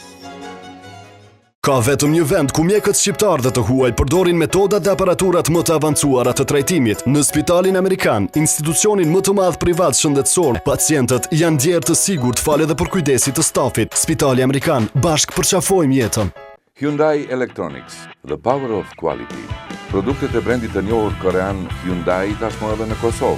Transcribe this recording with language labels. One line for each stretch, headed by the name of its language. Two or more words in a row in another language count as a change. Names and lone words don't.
Albanian: Ka vetëm një vend ku mjekët shqiptar dhe të huaj përdorin metodat dhe aparaturat më të avancuara të trajtimit. Në Spitalin Amerikan, institucionin më të madh privat shëndetësor, pacientët janë djerë të sigurt fal edhe për kujdesit të stafit. Spitali Amerikan, bashk përqafojmë jetën. Hyundai Electronics,
English: the power of quality.
Albanian: Produktet e brendit të njohur korean Hyundai tashmë edhe në Kosovë.